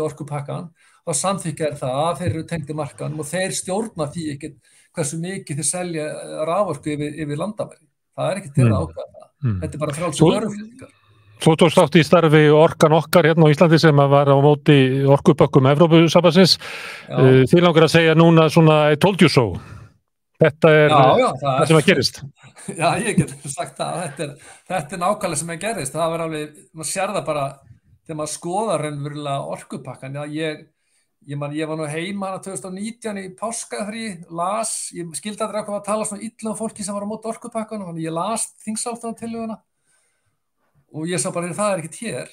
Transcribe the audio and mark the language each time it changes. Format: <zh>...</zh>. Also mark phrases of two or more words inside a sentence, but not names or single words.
<is>orkupakkann, þá samþykkja það að þeir eru tengdir markaðnum og þeir stjórna því ekki hversu mikið þeir selja raforku yfir landamæri. Það er ekki til að ákveða það. Þetta er bara frjálsar vöruflutningar. Þú tókst þátt í starfi Orkan okkar hérna á Íslandi sem var á móti orkupökkum Evrópusambandsins. Þið langar að segja núna svona</is> <en>I told you so.</en> <is>Þetta Já, það sem að gerist. Já, ég get sagt það. Þetta nákvæmlega sem að gerist. Það var alveg, maður sér það bara þegar maður skoðar raunverulega orkupakkan. Já, ég var nú heima hana 2019 í páskafrí, ég skildi aldrei að tala svona illa um fólki sem var á móti orkupakkan, þannig ég las þingsályktunartillöguna og ég sá bara, það ekkert hér.</is>